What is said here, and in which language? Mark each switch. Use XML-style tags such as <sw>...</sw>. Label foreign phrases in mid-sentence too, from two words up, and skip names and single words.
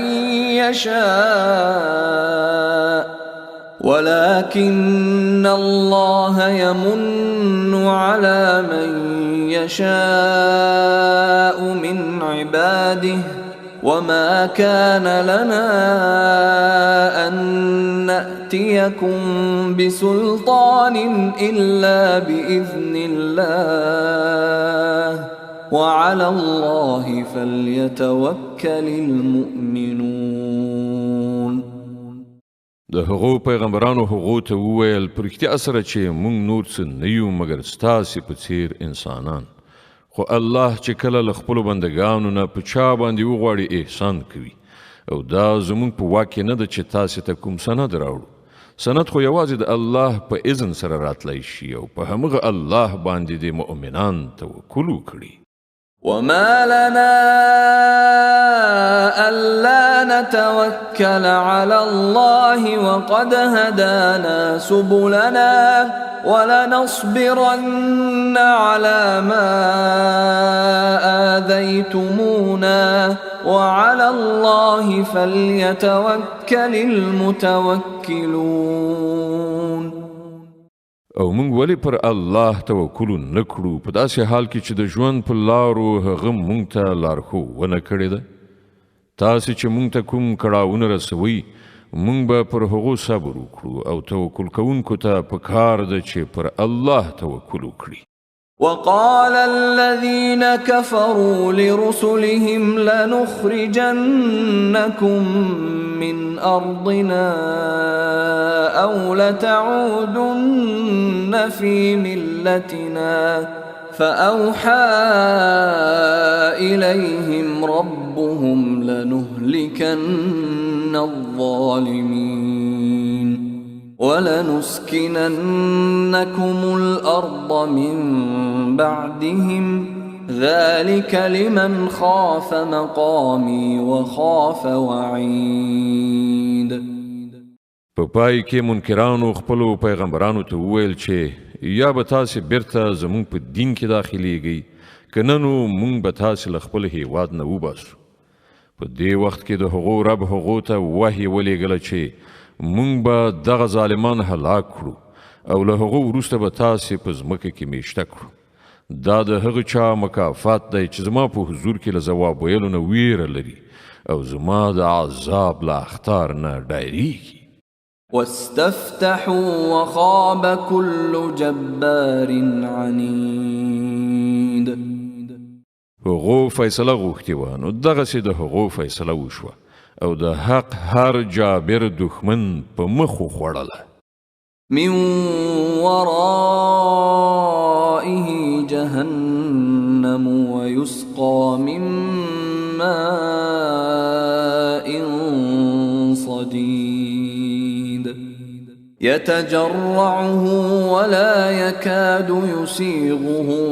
<ar>من يشاء من عباده وما كان لنا أن نأتيكم بسلطان إلا بإذن الله وعلى الله فليتوكل المؤمنون.</ar> <ps>د هغو پیغمبرانو هغو ته وویل په رښتیا سره چې موږ نور څه نه یو مګر ستاسې په څیر انسانان، خو الله چې کله له خپلو بندګانو نه په چا باندې وغواړي احسان کوي او دا زموږ په واک کې نه ده چې تاسې ته کوم سند راوړو. سند خو یوازې د الله په اذن سره راتلی شي او په همغه الله باندې د مؤمنان توکل وکړي.</ps> <ar>وما لنا ألا نتوكل على الله وقد هدانا سبلنا ولنصبرن على ما آذيتمونا وعلى الله فليتوكل المتوكلون.</ar> <ps>او مونږ ولې پر الله توکل نکړو په داسې حال کې چې د ژوند په لارو هغه مونږ ته لارښوونه کړې ده تاسې چې مونږ ته کوم کړاوونه رسوي مونږ به پر هغو صبر وکړو او توکل کوونکو ته پکار ده چې پر الله توکل وکړي</ps> <ar>وقال الذين كفروا لرسلهم لنخرجنكم من أرضنا أو لتعودن في ملتنا فأوحى إليهم ربهم لنهلكن الظالمين ولنسكننكم الأرض من بعدهم ذلك لمن خاف مقامي وخاف وعيد.</ar> <ps>په پای کې منکرانو خپلو پیغمبرانو ته وویل چې یا به تاسې بیرته زموږ په دین کې داخلیږئ که نه نو موږ به تاسې له خپل هیواد نه وباسو. په دې وخت کې د هغو رب هغو ته وحی ولېږله چې مونږ به دغه ظالمان هلاک کړو او له هغو وروسته به تاسې په ځمکه کې میشته کړو. دا د هغه چا مکافات دی چې زما په حضور کې له ځواب ویلو نه ویره لري او زما د عذاب له اخطار نه ډارېږي.</ps> <ar>واستفتحوا وخاب كل جبار عنيد.</ar> <ps>هغو فیصله غوښتې وه نو دغسې د هغو فیصله وشوه او د حق هر جابر دښمن په مخ وخوړله.</ps> <ar>من ورائه جهنم ويسقى من ماء صديد يتجرعه ولا يكاد يسيغه</ar>